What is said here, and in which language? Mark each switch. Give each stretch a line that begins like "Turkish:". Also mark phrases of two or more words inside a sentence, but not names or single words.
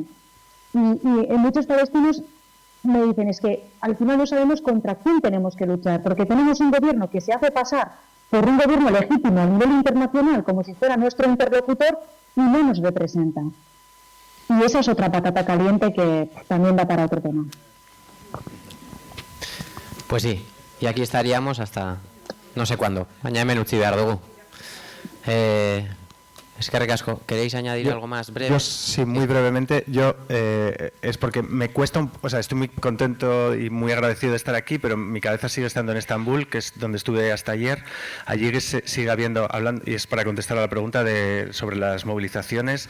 Spanish: Y muchos palestinos me dicen, es que al final no sabemos contra quién tenemos que luchar, porque tenemos un gobierno que se hace pasar por un gobierno legítimo a nivel internacional, como si fuera nuestro interlocutor, y no nos representa. Y esa es otra patata caliente que también va para otro tema. Pues sí, y aquí estaríamos hasta no sé cuándo.
Basque: Baina hemen utzi behar dugu. Eskerrik asko,
Spanish: ¿queréis añadir algo más breve? Yo sí, muy brevemente. Es porque me cuesta, o sea, estoy muy contento y muy agradecido de estar aquí, pero mi cabeza sigue estando en Estambul, que es donde estuve hasta ayer. Allí sigue hablando, y es para contestar a la pregunta sobre las movilizaciones.